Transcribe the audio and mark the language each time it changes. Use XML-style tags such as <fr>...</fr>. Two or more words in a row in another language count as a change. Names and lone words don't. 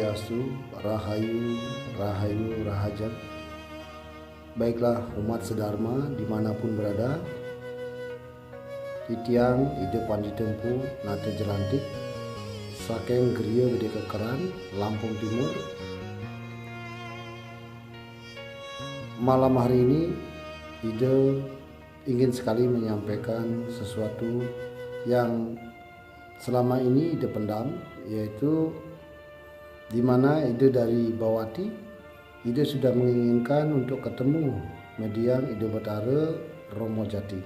<ban>Swastiastu, Rahayu, Rahayu, Rahajat.</ban> <id>Baiklah umat sedharma dimanapun berada,</id> <ban>Titiang ide panditempu nate jelantik, saking Griya Gede Kekeran, Lampung Timur.</ban> <id>Malam hari ini ide ingin sekali menyampaikan sesuatu yang selama ini ide pendam, yaitu di mana ide dari Bawati, ide sudah menginginkan untuk ketemu mediang ide Betara Romo Jati.</id>